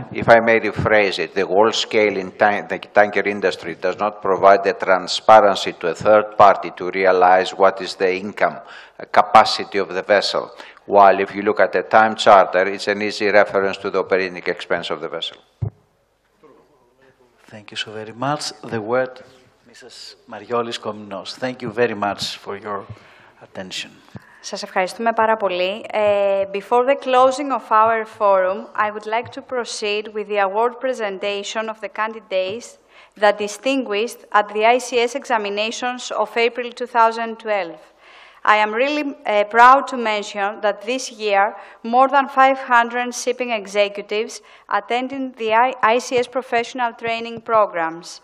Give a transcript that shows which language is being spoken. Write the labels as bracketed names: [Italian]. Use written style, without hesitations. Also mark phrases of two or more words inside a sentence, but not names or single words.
[English] If I may rephrase it, the world scale in the tanker industry does not provide the transparency to a third party to realize what is the income capacity of the vessel. While if you look at the time charter, it's an easy reference to the operating expense of the vessel. Thank you so very much. The word, Mrs. Mariolis Komnos. Thank you very much for your attention. [Greek] Σας ευχαριστούμε πάρα πολύ. [English] Before the closing of our forum, I would like to proceed with the award presentation of the candidates that distinguished at the ICS examinations of April 2012. I am really proud to mention that this year, more than 500 shipping executives attended the ICS professional training programs.